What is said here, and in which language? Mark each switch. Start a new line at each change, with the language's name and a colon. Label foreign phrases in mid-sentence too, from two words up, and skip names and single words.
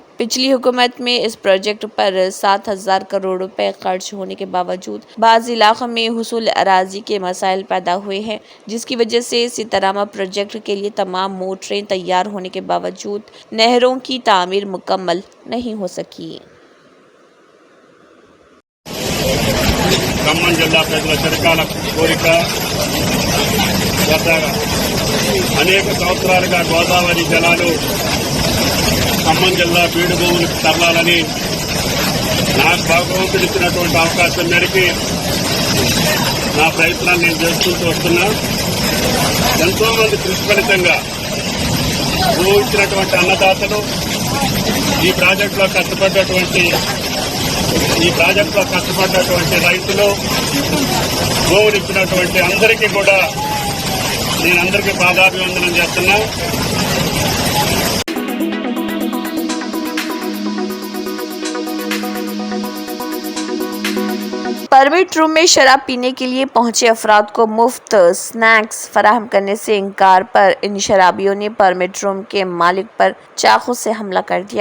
Urdu: پچھلی حکومت میں اس پروجیکٹ پر 7,000 کروڑ روپے خرچ ہونے کے باوجود بعض علاقوں میں حصول اراضی کے مسائل پیدا ہوئے ہیں، جس کی وجہ سے سیتاراما پروجیکٹ کے لیے تمام موٹریں تیار ہونے کے باوجود نہروں کی تعمیر مکمل نہیں ہو سکی۔
Telugu: ఖమ్మం జిల్లా ప్రజల చిరకాల కోరిక, గత అనేక సంవత్సరాలుగా గోదావరి జలాలు ఖమ్మం జిల్లా బీడు భూములకు తరలాలని నాకు భగవంతుడు ఇచ్చినటువంటి అవకాశం మేరకు నా ప్రయత్నాన్ని నేను చేసుకుంటూ వస్తున్నా. ఎంతోమంది కృషి ఫలితంగా ఇచ్చినటువంటి అన్నదాతలు ఈ ప్రాజెక్టులో కష్టపడ్డటువంటి రైతులు, గోవులు ఇచ్చినటువంటి అందరికీ కూడా నేను అందరికీ పాదాభివందనం చేస్తున్నా.
English: permit room
Urdu: میں شراب پینے کے لیے پہنچے افراد کو مفت سنیکس فراہم کرنے سے انکار پر ان شرابیوں نے
English: permit room
Urdu: کے مالک پر چاقو سے حملہ کر دیا۔